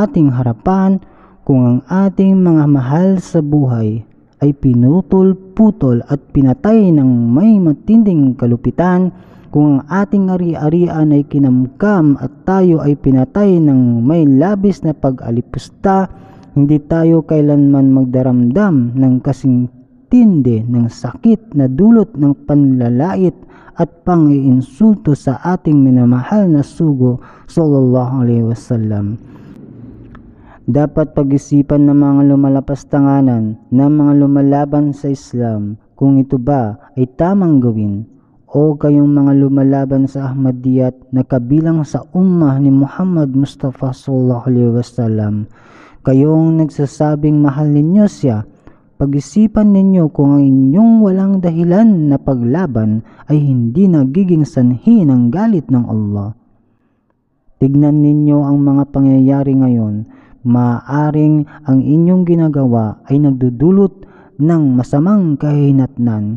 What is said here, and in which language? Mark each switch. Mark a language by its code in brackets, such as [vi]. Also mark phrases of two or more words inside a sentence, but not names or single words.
[tl] ating harapan, kung ang ating mga mahal sa buhay ay pinutol-putol at pinatay ng may matinding kalupitan, kung ang ating ari-arian ay kinamkam at tayo ay pinatay ng may labis na pag-alipusta, hindi tayo kailanman magdaramdam ng kasing tindi ng sakit na dulot ng panlalait at pang-iinsulto sa ating minamahal na sugo [ar] صلى الله عليه وسلم. [tl] Dapat pag-isipan ng mga lumalapas-tanganan ng mga lumalaban sa Islam kung ito ba ay tamang gawin, o kayong mga lumalaban sa Ahmadiyyat na kabilang sa ummah ni Muhammad Mustafa [ar] صلى الله عليه وسلم. [tl] Kayong nagsasabing mahal ninyo siya, pag-isipan ninyo kung ang inyong walang dahilan na paglaban ay hindi nagiging sanhi ng galit ng Allah. Tignan ninyo ang mga pangyayari ngayon. Maaaring ang inyong ginagawa ay nagdudulot ng masamang kahihinatnan.